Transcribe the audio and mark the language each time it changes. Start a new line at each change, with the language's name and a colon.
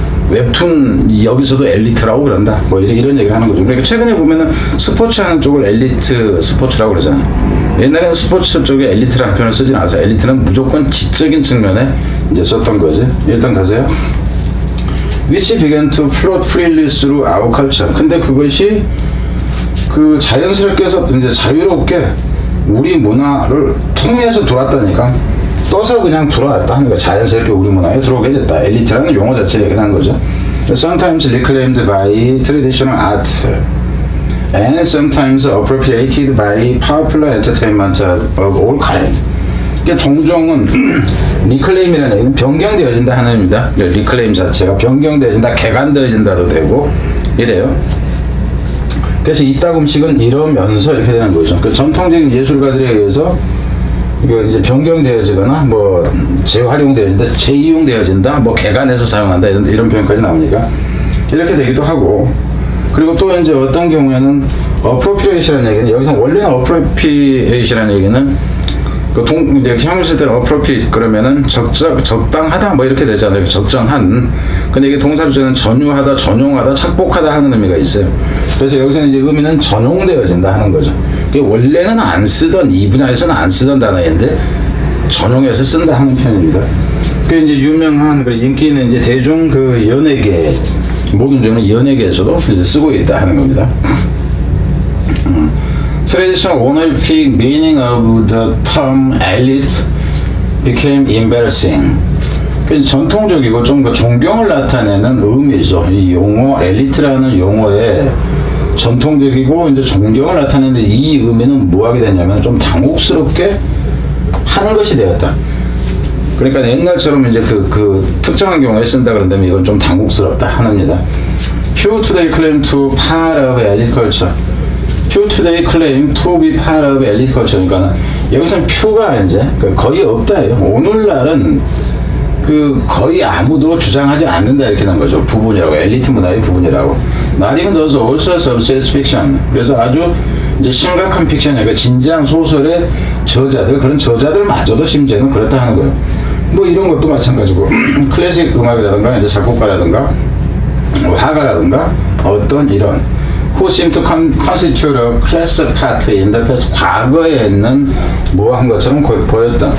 Korean: 웹툰 여기서도 엘리트라고 그런다. 뭐 이런 얘기를 하는 거죠. 그러니까 최근에 보면은 스포츠 하는 쪽을 엘리트 스포츠라고 그러잖아요. 옛날에는 스포츠 쪽에 엘리트라는 표현을 쓰진 않았어요. 엘리트는 무조건 지적인 측면에 이제 썼던 거지. 일단 가세요.
English: Which began to float freely through our culture.
Korean: 근데 그것이 그 자연스럽게 해서 이제 자유롭게 우리 문화를 통해서 들어왔다니까. 떠서 그냥 들어왔다 하는 거야. 자연스럽게 우리 문화에 들어오게 됐다. 엘리트라는 용어 자체를 얘기하는 거죠.
English: Sometimes reclaimed by traditional art and sometimes appropriated by popular entertainment of all kind.
Korean: 그러니까 종종은 reclaim이라는 얘기는 변경되어진다 하는 의미입니다. reclaim 자체가 변경되어진다, 개간되어진다도 되고 이래요. 그래서 이따금씩은 이러면서 이렇게 되는 거죠. 그 전통적인 예술가들에 의해서 이거 이제 변경되어지거나 뭐 재활용되어진다, 재이용되어진다, 뭐 개간해서 사용한다 이런 표현까지 나오니까 이렇게 되기도 하고, 그리고 또 이제 어떤 경우에는 appropriation이라는 얘기는 여기서 원래는 appropriation이라는 얘기는 이제 형용사 때는 appropriate 그러면은 적당하다 뭐 이렇게 되잖아요. 적정한. 근데 이게 동사주제는 전유하다, 전용하다, 착복하다 하는 의미가 있어요. 그래서 여기서는 이제 의미는 전용되어진다 하는 거죠. 원래는 안 쓰던, 이 분야에서는 안 쓰던 단어인데 전용해서 쓴다 하는 표현입니다. 그 이제 유명한 인기 있는 이제 대중 연예계, 모든 중에 연예계에서도 이제 쓰고 있다 하는 겁니다.
English: Traditional honorific meaning of the term elite became embarrassing.
Korean: 전통적이고 좀 존경을 나타내는 의미죠. 이 용어 엘리트라는 용어에 전통적이고 이제 존경을 나타내는데 이 의미는 뭐 하게 되냐면 좀 당혹스럽게 하는 것이 되었다. 그러니까 옛날처럼 이제 그 특정한 경우에 쓴다 그런다면 이건 좀 당혹스럽다 하나입니다.
English: Few today claim to part of elite culture. Few today claim to be part of elite culture.
Korean: 그러니까 여기서는 few가 이제 거의 없다예요. 오늘날은 거의 아무도 주장하지 않는다 이렇게 난 거죠. 부분이라고, 엘리트 문화의 부분이라고.
English: Not even those also substance fiction.
Korean: 그래서 아주 이제 심각한 픽션, 그러니까 진지한 소설의 저자들, 그런 저자들마저도 심지어는 그렇다 하는 거예요. 뭐 이런 것도 마찬가지고 클래식 음악이라든가 이제 작곡가라든가 화가라든가 어떤 이런
English: who seem to constitute a class part in the past,
Korean: 과거에 있는 뭐 한 것처럼 보였다.